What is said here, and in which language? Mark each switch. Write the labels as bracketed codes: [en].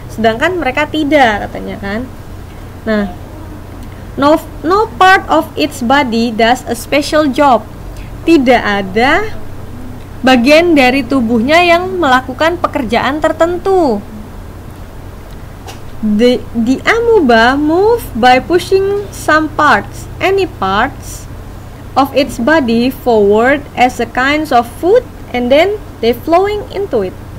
[id] Sedangkan mereka tidak, katanya kan. Nah, [en] no part of its body does a special job. [id] Tidak ada bagian dari tubuhnya yang melakukan pekerjaan tertentu. [en] The amoeba move by pushing any parts of its body forward as a kind of food, and then they flowing into it.